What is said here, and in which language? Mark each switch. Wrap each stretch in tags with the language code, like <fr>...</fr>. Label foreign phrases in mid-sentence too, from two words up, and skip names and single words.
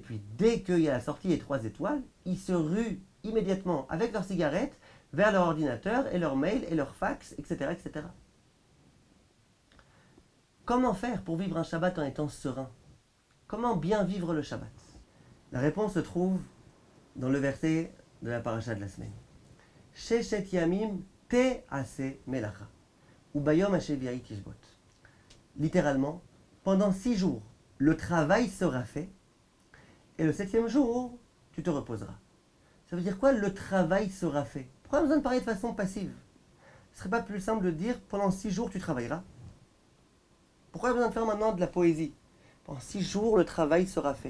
<fr>Et puis, dès qu'il y a la sortie des 3 étoiles, ils se ruent immédiatement avec leur cigarette vers leur ordinateur et leur mail et leur fax, etc., etc. Comment faire pour vivre un Shabbat en étant serein? Comment bien vivre le Shabbat? La réponse se trouve dans le verset de la paracha de la semaine.</fr> <he>ששת ימים תעשה מלאכה, וביום השביעי תשבות.</he> <fr>Littéralement, pendant 6 jours, le travail sera fait, et le 7e jour, tu te reposeras. Ça veut dire quoi, le travail sera fait? Pourquoi on a besoin de parler de façon passive? Ce serait pas plus simple de dire, pendant 6 jours, tu travailleras? Pourquoi on a besoin de faire maintenant de la poésie? Pendant 6 jours, le travail sera fait.</fr>